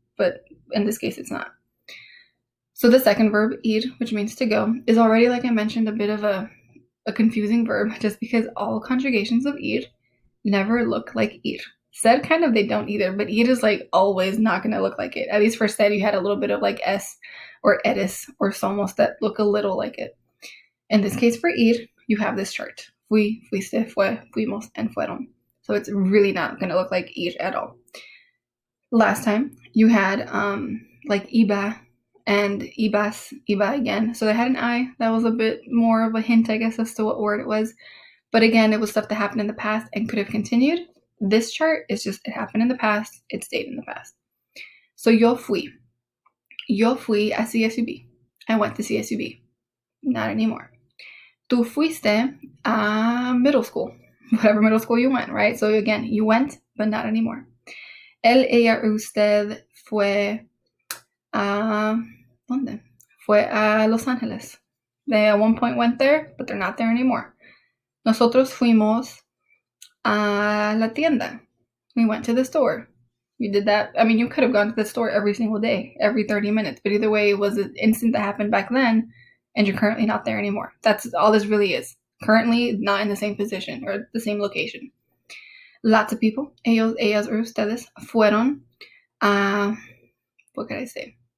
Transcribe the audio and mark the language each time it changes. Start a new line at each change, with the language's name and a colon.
English: But in this case, it's not. So the second verb, ir, which means to go, is already, like I mentioned, a bit of a confusing verb just because all conjugations of ir never look like ir. Said kind of they don't either, but ir is like always not going to look like it. At least for said, you had a little bit of like s or eres or somos that look a little like it. In this case, for ir, you have this chart.
Spanish: Fui, fuiste, fue, fuimos, and fueron.
English: So it's really not going to look like ir at all. Last time, you had like iba and ibas, iba again. So they had an I. That was a bit more of a hint, I guess, as to what word it was. But again, it was stuff that happened in the past and could have continued. This chart is just, it happened in the past. It stayed in the past. So
Spanish: yo fui. Yo fui a CSUB.
English: I went to CSUB. Not anymore.
Spanish: Tú fuiste a
English: middle school. Whatever middle school you went, right? So again, you went, but not anymore.
Spanish: Él, ella, usted fue a... ¿Dónde? Fue a Los Ángeles.
English: They at one point went there, but they're not there anymore.
Spanish: Nosotros fuimos a la tienda.
English: We went to the store. You did that. I mean, you could have gone to the store every single day, every 30 minutes. But either way, it was an instant that happened back then, and you're currently not there anymore. That's all this really is. Currently not in the same position or the same location. Lots of people, ellos, ellas, or ustedes,
Spanish: fueron a...
English: What could I say?